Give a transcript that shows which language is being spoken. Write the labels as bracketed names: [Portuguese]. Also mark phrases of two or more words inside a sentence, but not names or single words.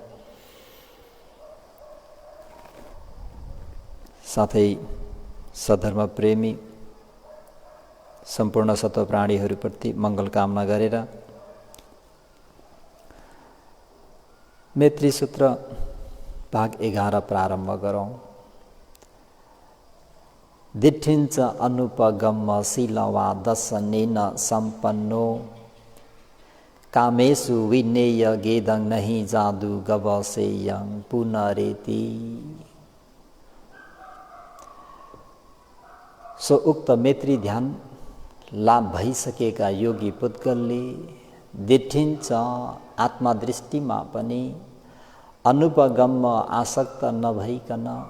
[Nepali] साथै सधर्म प्रेमी सम्पूर्ण सत्व प्राणीहरूप्रति मङ्गल कामना गरेर मैत्री सूत्र भाग 11 प्रारम्भ गरौँ। [Pali] दिठिन्छ अनुपगम शीलवा दशनेन सम्पन्नो, कामेषु विनेय गेदं नहि जादु गवसेयं पुनरेति। [Nepali] सो उक्त मैत्री ध्यान लाभ भइसकेका योगी पुद्गलले दिठिन्छ आत्मदृष्टिमा पनि अनुपगम आसक्त नभइकन,